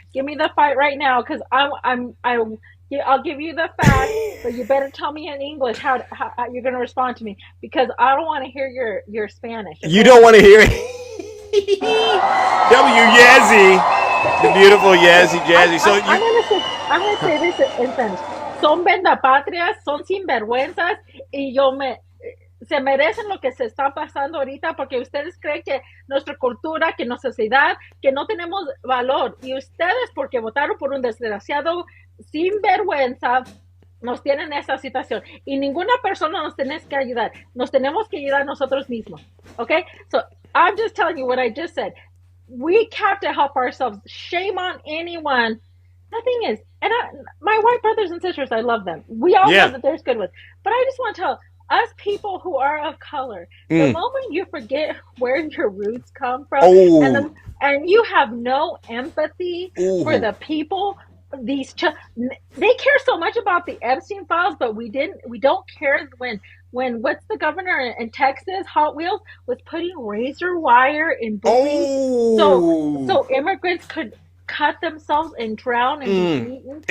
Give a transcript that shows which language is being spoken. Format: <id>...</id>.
<en>Give me the fight right now, because I'll give you the facts, but you better tell me in English how you're going to respond to me, because I don't want to hear your Spanish. Okay? You don't want to hear it. Yazzie, the beautiful Yazzie Jazzy. I'm going to say this in Spanish.</en> <es>Son vendapatrias, son sinvergüenzas, y se merecen lo que se está pasando ahorita, porque ustedes creen que nuestra cultura, que nuestra sociedad, que no tenemos valor, y ustedes, porque votaron por un desgraciado sinvergüenza, nos tienen esa situación, y ninguna persona nos tiene que ayudar. Nos tenemos que ayudar nosotros mismos.</es> <en>Okay? So I'm just telling you what I just said. We have to help ourselves. Shame on anyone. Nothing is. And my white brothers and sisters, I love them. We all know that there's good ones. But I just want to tell us people who are of color, the moment you forget where your roots come from, and you have no empathy for the people, they care so much about the Epstein files, but we don't care when what's the governor in Texas, Hot Wheels, was putting razor wire in buildings so immigrants could cut themselves and drown and be eaten.</en>